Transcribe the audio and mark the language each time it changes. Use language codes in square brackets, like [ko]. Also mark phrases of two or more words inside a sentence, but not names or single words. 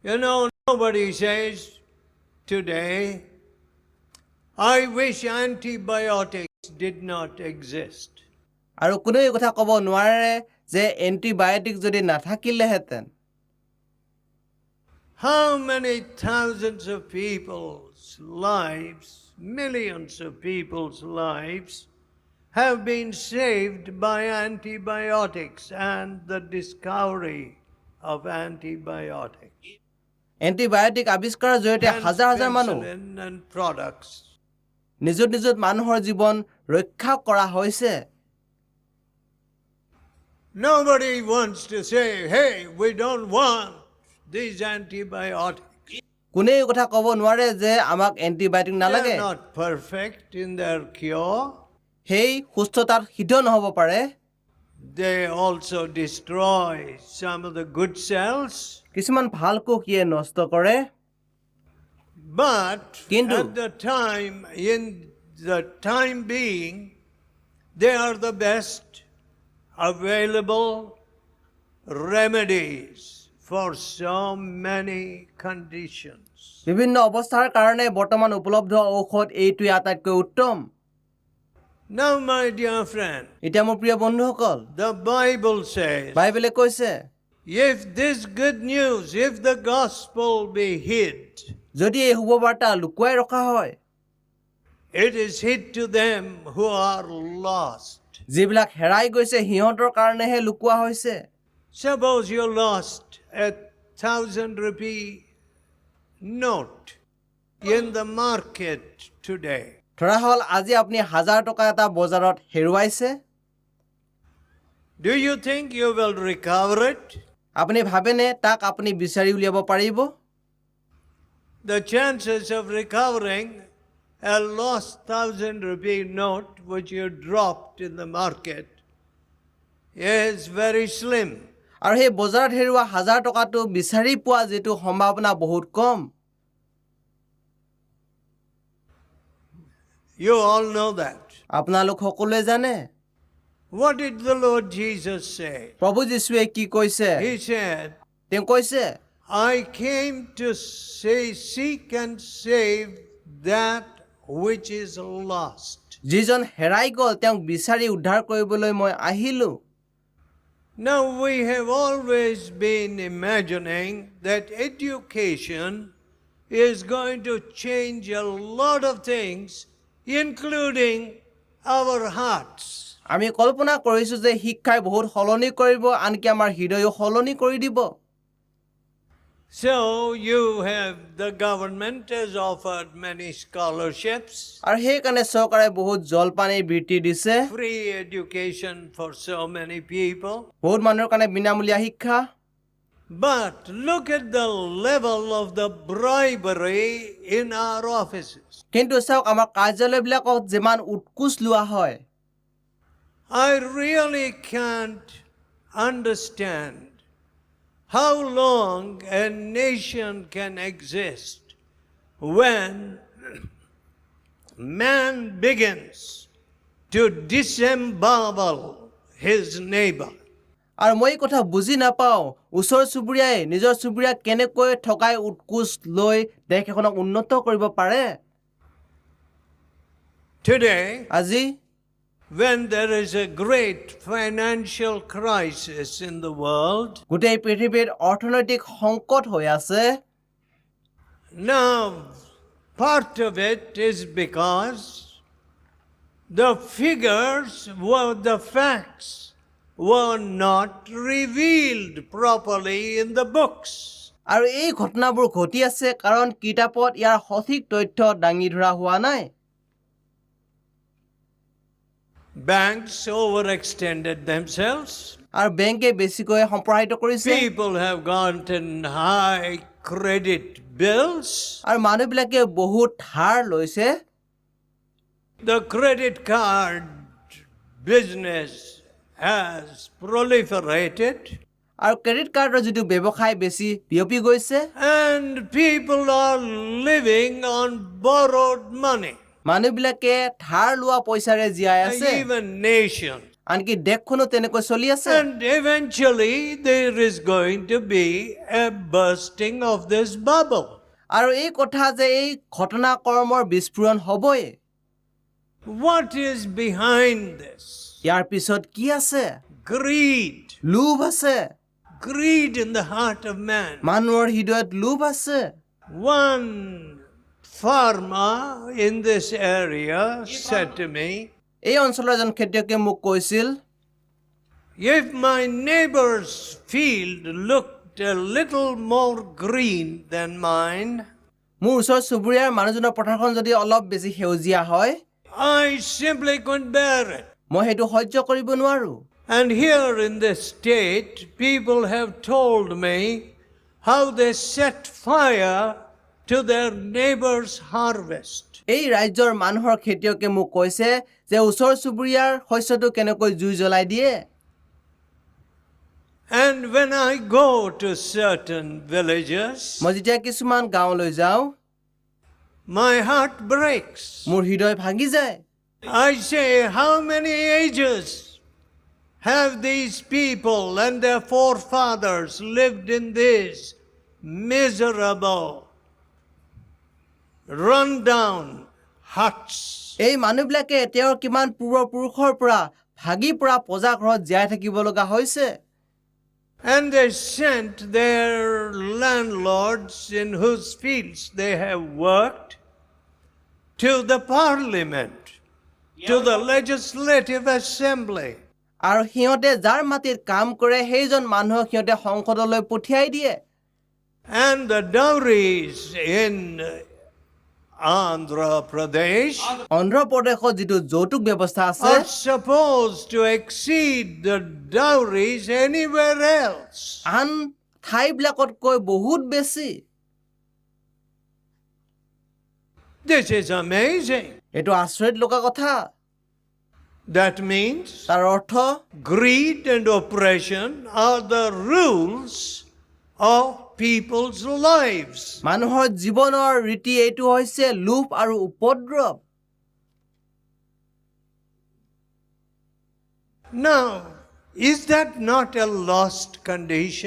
[en] You know, nobody says today, I wish antibiotics did not exist. [as] আৰু কোনো এই কথা ক'ব নোৱাৰে যে এন্টিবায়োটিক যদি নাথাকিলেহেঁতেন [en] How many thousands of people's lives, millions of people's lives have been saved by antibiotics and the discovery of antibiotics [as] এন্টিবায়োটিক আৱিষ্কাৰৰ জৰিয়তে হাজাৰ হাজাৰ মানুহ [en] penicillin and products. [as] নিযুত নিযুত মানুহৰ জীৱন ৰক্ষা কৰা হৈছে [en] Nobody wants to say, hey, we don't want these antibiotics. [as] কোনে এই কথা ক'ব নোৱাৰে যে আমাক এন্টিবায়োটিক নালাগে [en] They're not perfect in their cure. [as] সেই সুস্থতাত সিদ্ধ নহ'ব পাৰে [en] They also destroy some of the good cells. [as] কিছুমান ভাল কোষিয়ে নষ্ট কৰে [en] But [as] Kindu. [en] at in the time being, they are the best available remedies for so many conditions. [as] বিভিন্ন অৱস্থাৰ কাৰণে বৰ্তমান উপলব্ধ ঔষধ এইটোৱে আটাইতকৈ উত্তম [en] Now, my dear friend, [as] এতিয়া মোৰ প্ৰিয় বন্ধুসকল [en] the Bible says, [as] বাইবেলে কৈছে [en] if this good news, if the gospel be hid, [as] যদি এই শুভবাৰ্তা লুকুৱাই ৰখা হয় [en] it is hid to them who are lost. [as] যিবিলাক হেৰাই গৈছে সিহঁতৰ কাৰণেহে লুকুৱা হৈছে [en] Suppose you lost a 1,000 rupee note in the market today. [as] ধৰা হ'ল আজি আপুনি 1000 টকা এটা বজাৰত হেৰুৱাইছে [en] Do you think you will recover it? [as] আপুনি ভাবেনে তাক আপুনি বিচাৰি উলিয়াব পাৰিব [en] The chances of recovering a lost 1,000 rupee note which you dropped in the market is very slim. [as] আৰু সেই বজাৰত হেৰুৱা 1000 টকাটো বিচাৰি পোৱা যেটো সম্ভাৱনা বহুত কম [en] You all know that. [as] আপোনালোক সকলোৱে জানে [en] What did the Lord Jesus say? [as] প্ৰভু যীশুৱে কি কৈছে [en] He said, [as] তেওঁ কৈছে [en] I came to seek and save that which is lost. [as] যিজন হেৰাই গ'ল তেওঁক বিচাৰি উদ্ধাৰ কৰিবলৈ মই আহিলো [en] Now we have always been imagining that education is going to change a lot of things, including our hearts. [as] আমি কল্পনা কৰিছো যে শিক্ষাই বহুত সলনি কৰিব আনকি আমাৰ হৃদয়ও সলনি কৰি দিব [en] So you have, the government has offered many scholarships, [as] আৰু সেই কাৰণে চৰকাৰে বহুত জলপানী বৃত্তি দিছে [en] free education for so many people. [as] বহুত মানুহৰ কাৰণে বিনামূলীয়া শিক্ষা [en] But look at the level of the bribery in our offices. [as] কিন্তু চাওক আমাৰ কাৰ্যালয়বিলাকত যিমান উৎকোচ লোৱা হয় [en] I really can't understand how long a nation can exist when man begins to disembowel his neighbor. [as] আৰু মই এই কথা বুজি নাপাওঁ ওচৰ চুবুৰীয়াই নিজৰ চুবুৰীয়াক কেনেকৈ ঠকাই উৎকোচ লৈ দেশ এখনক উন্নত কৰিব পাৰে [en] Today, [as] আজি [en] when there is a great financial crisis in the world, [as] গোটেই পৃথিৱীত অৰ্থনৈতিক সংকট হৈ আছে [en] now part of it is because the figures were the facts were not revealed properly in the books. [as] আৰু এই ঘটনাবোৰ ঘটি আছে কাৰণ কিতাপত ইয়াৰ সঠিক তথ্য দাঙি ধৰা হোৱা নাই [en] Banks overextended themselves. [as] আৰু বেংকে বেছিকৈ সম্প্ৰসাৰিত কৰিছে [en] People have gotten high credit bills. [as] আৰু মানুহবিলাকে বহুত ধাৰ লৈছে [en] The credit card business has proliferated. [as] আৰু [en] credit cardৰ [as] যিটো ব্যৱসায় বেছি বিয়পি গৈছে [en] And people are living on borrowed money. [as] মানুহবিলাকে ধাৰ লোৱা পইচাৰে জীয়াই আছে [en] Even nations. [as] আনকি দেশখনো তেনেকৈ চলি আছে [en] And eventually there is going to be a bursting of this bubble. [as] আৰু এই কথা যে এই ঘটনা কৰ্মৰ বিস্ফোৰণ হ'বই [en] What is behind this? [as] ইয়াৰ পিছত কি আছে [en] Greed. [as] লোভ আছে [en] Greed in the heart of man. [as] মানুহৰ হৃদয়ত লোভ আছে [en] One farmer in this area said to me, [as] এই অঞ্চলৰ এজন খেতিয়কে মোক কৈছিল [en] if my neighbor's field looked a little more green than mine, [as] মোৰ ওচৰ চুবুৰীয়াৰ মানুহজনৰ পথাৰখন যদি অলপ বেছি সেউজীয়া হয় [en] I simply couldn't bear it. [as] মই সেইটো সহ্য কৰিব নোৱাৰো [en] And here in this state, people have told me how they set fire to their neighbor's harvest. [as] এই ৰাজ্যৰ মানুহৰ খেতিয়কে মোক কৈছে যে ওচৰ চুবুৰীয়াৰ শস্যটো কেনেকৈ জুই জ্বলাই দিয়ে [en] And when I go to certain villages, [as] মই যেতিয়া কিছুমান গাঁৱলৈ যাওঁ [en] my heart breaks. [as] মোৰ হৃদয় ভাঙি যায় [en] I say, how many ages have these people and their forefathers lived in these miserable, run-down huts? [as] এই মানুহবিলাকে তেওঁৰ কিমান পূৰ্বপুৰুষৰ পৰা ভাগি পৰা পজাঘৰত জীয়াই থাকিব লগা হৈছে [en] And they sent their landlords in whose fields they have worked to the parliament, to the legislative assembly. [as] আৰু সিহঁতে যাৰ মাটিত কাম কৰে সেইজন মানুহক সিহঁতে সংসদলৈ পঠিয়াই দিয়ে [en] And the dowries in Andhra Pradesh [as] অন্ধ্ৰ প্ৰদেশত যিটো যৌতুক ব্যৱস্থা আছে [en] are supposed to exceed the dowries anywhere else. [as] আন ঠাইবিলাকতকৈ বহুত বেছি [en] This is amazing. [as] এইটো আচৰিত লগা কথা [en] That means [as] তাৰ অৰ্থ [en] greed and oppression are the rules of people's lives. [as] মানুহৰ জীৱনৰ ৰীতি এইটো হৈছে লোভ আৰু উপদ্ৰৱ [en] Now, is that not a lost condition?